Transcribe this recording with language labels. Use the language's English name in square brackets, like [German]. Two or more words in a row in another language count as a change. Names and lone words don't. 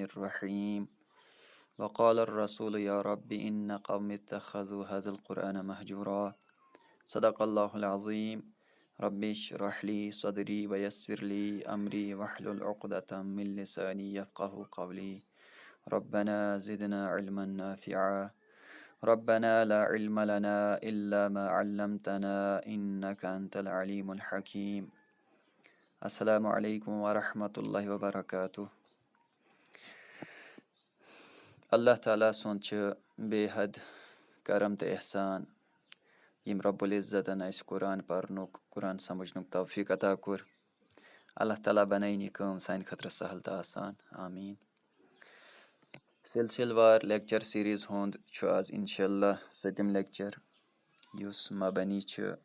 [Arabic] الرحيم وقال الرسول يا رب إن قوم اتخذوا هذا القرآن مهجورا صدق الله العظيم ربي اشرح لي صدري ويسر لي أمري واحلل عقدة من لساني يفقه قولي ربنا زدنا علما نافعا ربنا لا علم لنا إلا ما علمتنا إنك أنت العليم الحكيم السلام عليكم ورحمة الله وبركاته [Kashmiri] الله تعالى سونچ بےحد کرم تہٕ احسان یِم رب العزتن اَسہِ قرآن پرنُک قرآن سمجھنُک توفیٖق عطا کوٚر اللہ تعالیٰ بنٲیِن یہِ کٲم سانہِ خٲطرٕ سہل تہٕ آسان آمیٖن سلسلہٕ وار [English] lecture series [Kashmiri] ہُنٛد چھُ آز [Arabic] اِنشاء اللہ [Kashmiri] 7م لیکچر یُس مبنی چھُ